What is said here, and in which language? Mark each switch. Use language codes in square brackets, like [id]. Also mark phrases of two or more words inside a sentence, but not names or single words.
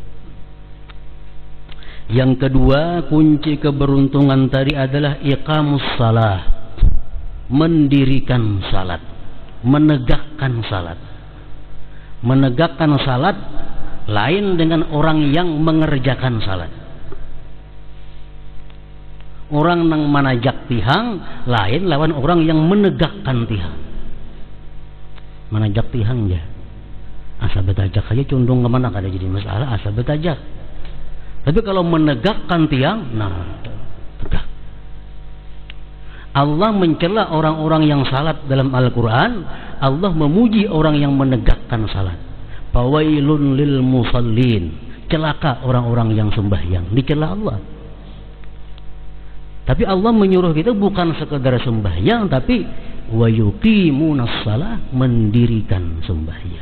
[id] Yang kedua, kunci keberuntungan tadi adalah [ar] إقام الصلاة, [id] mendirikan salat, menegakkan salat. Menegakkan salat lain dengan orang yang mengerjakan salat. [bjn] Orang yang manajak tihang lain lawan orang yang menegakkan tihang. Manajak tihang ya, asa betajak aja condong kemana kada jadi masalah, asa betajak. [id] Tapi kalau menegakkan tiang, nah tegak. Allah mencela orang-orang yang salat dalam Al-Quran. Allah memuji orang yang menegakkan salat. [ar] فويل للمصلين, [id] celaka orang-orang yang sembahyang, dicela Allah. Tapi Allah menyuruh kita bukan sekedar sembahyang, tapi [ar] ويقيمون الصلاة, [id] mendirikan sembahyang.